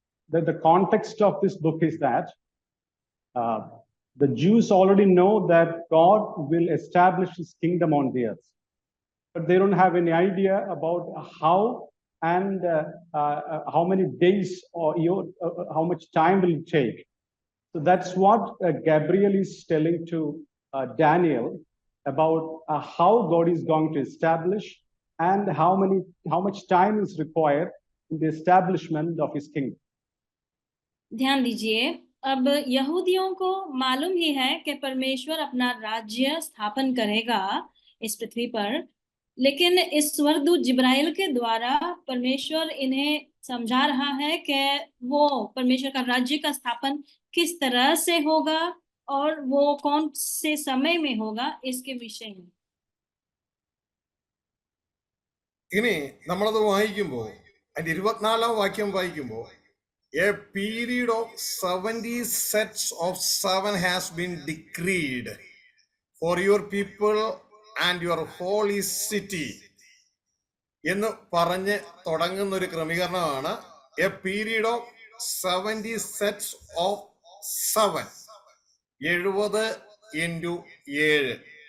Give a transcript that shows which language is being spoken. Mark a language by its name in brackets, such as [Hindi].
[English] The context of this book is that the Jews already know that God will establish his kingdom on the earth, but they don't have any idea about how and how many days or how much time will it take. So that's what Gabriel is telling to Daniel about how God is going to establish and how much time is required in the establishment of his kingdom. [Hindi] ध्यान दीजिए, अब यहूदियों को मालूम ही है कि परमेश्वर अपना राज्य स्थापन करेगा इस पृथ्वी पर, लेकिन इस स्वर्गदूत जिब्राइल के द्वारा परमेश्वर इन्हें समझा रहा है कि वो परमेश्वर का राज्य का स्थापन किस तरह से होगा और वो कौन से समय में होगा, इसके विषय में. [Malayalam] ഇനി നമ്മളത് വായിക്കുമ്പോൾ അതിന്റെ 24-ാം വാക്യം വായിക്കുമ്പോൾ, [English] a period of 70 sets of 7 has been decreed for your people and your holy city [Malayalam] എന്ന് പറഞ്ഞ് തുടങ്ങുന്ന ഒരു ക്രമീകരണമാണ് [English] A period of 70 sets of 7, 70 into 7.